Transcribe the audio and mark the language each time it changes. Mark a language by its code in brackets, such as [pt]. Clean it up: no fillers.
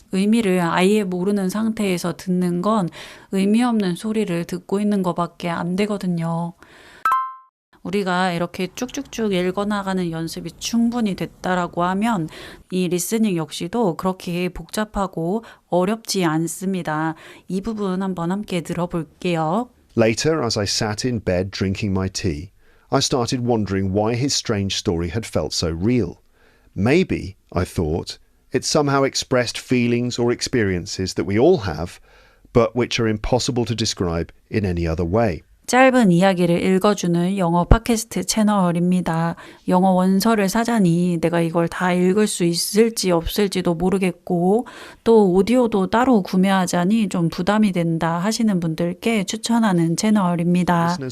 [ko] 의미를 아예 모르는 상태에서 듣는 건 의미 없는 소리를 듣고 있는 것밖에 안 되거든요. 우리가 이렇게 쭉쭉쭉 읽어나가는 연습이 충분히 됐다라고 하면 이 리스닝 역시도 그렇게 복잡하고 어렵지 않습니다. 이 부분 한번 함께 들어볼게요. [en] Later, as I sat in bed drinking my tea, I started wondering why his strange story had felt so real. Maybe, I thought, it somehow expressed feelings or experiences that we all have, but which are impossible to describe in any other way. [ko] 짧은 이야기를 읽어주는 영어 팟캐스트 채널입니다. 영어 원서를 사자니 내가 이걸 다 읽을 수 있을지 없을지도 모르겠고 또 오디오도 따로 구매하자니 좀 부담이 된다 하시는 분들께 추천하는 채널입니다.